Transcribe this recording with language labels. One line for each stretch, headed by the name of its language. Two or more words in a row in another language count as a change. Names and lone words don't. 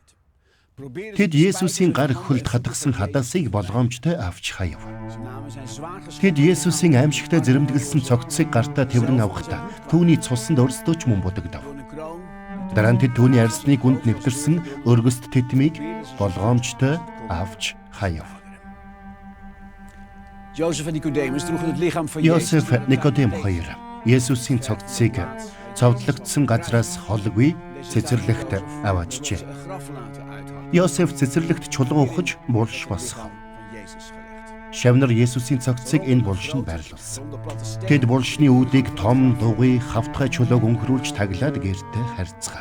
Mongolian: Тэд Есүсийн гар хөлд хатгсан хадаасыг болгоомжтой авч хаяв. Тэд Есүсийн аимшигтай зэрэмдэглэсэн цогцсыг гартаа тэврэн авахдаа түүний цуснд өрсдөө ч мөн будагдав. Дараа нь тэд түүний арьсны гүнд нэвтэрсэн өргөст тэтмийг болгоомжтой авч хаяв.
Dutch: Jozef en Nicodemus droegen het lichaam van
Mongolian: Йосеф, Никодем хоёр Есүсийн цогцсыг цовдлогдсон газраас холгүй цэцэрлэгт аваачжээ. Йосеф цэцэрлэгт чулуу ухаж булш босгов. Шавнар Есүсийн цогцсыг энэ булшинд байрлуулсан. Тэд булшны үүдийг том, дугуй, хавтгай чулууг өнгөрүүлж таглаад гэртээ харьцгаав.